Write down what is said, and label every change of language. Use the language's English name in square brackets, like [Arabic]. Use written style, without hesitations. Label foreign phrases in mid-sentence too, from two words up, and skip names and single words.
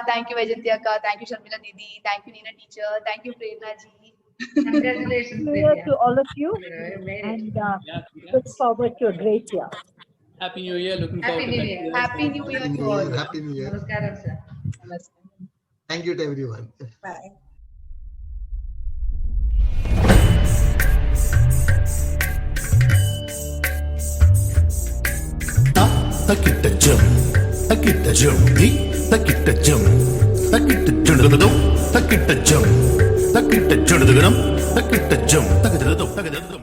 [English] Thank you, Vyjayanti Akka. Thank you, Sharmila Didi. Thank you, Neena Teacher. Thank you, Prerana Ji. Congratulations, Year to all of you, and look forward to a great year. Happy New Year. Looking forward Happy to New that. Year. Happy New Year to all. Happy New Year. Namaskaram, sir. Thank you to everyone. Bye. Takita jum, takita jum, takita jum, takita jum, takita jum, takita jum, takita jum, takita jum.